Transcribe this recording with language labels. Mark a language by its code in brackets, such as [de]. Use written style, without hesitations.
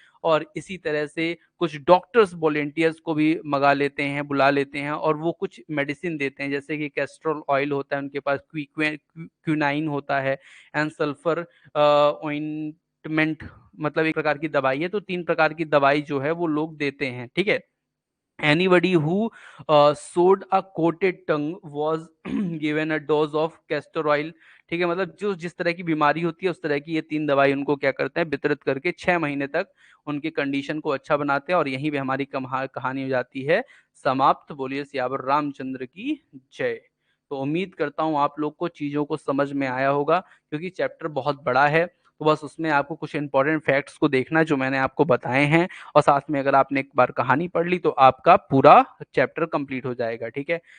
[hi] और इसी तरह से कुछ डॉक्टर्स वॉलेंटियर्स को भी मंगा लेते हैं, बुला लेते हैं, और वो कुछ मेडिसिन देते हैं, जैसे कि कैस्ट्रोल ऑयल होता है उनके पास, क्विनाइन होता है, एंड सल्फर ऑइंटमेंट, मतलब एक प्रकार की दवाई है। तो 3 प्रकार की दवाई जो है वो लोग देते हैं, ठीक है। [en] Anybody who sewed a coated tongue was given a dose of castor oil। [hi] ठीक है, मतलब जो जिस तरह की बीमारी होती है उस तरह की ये 3 दवाई उनको क्या करते हैं, वितरित करके 6 महीने तक उनकी कंडीशन को अच्छा बनाते हैं। और यहीं पे हमारी कहानी हो जाती है समाप्त। बोलिए सियावर रामचंद्र की जय। तो उम्मीद करता हूँ आप लोग को चीजों को समझ में आया होगा, क्योंकि चैप्टर बहुत बड़ा है, तो बस उसमें आपको कुछ इंपॉर्टेंट फैक्ट्स को देखना है जो मैंने आपको बताए हैं, और साथ में अगर आपने एक बार कहानी पढ़ ली तो आपका पूरा चैप्टर कंप्लीट हो जाएगा, ठीक है।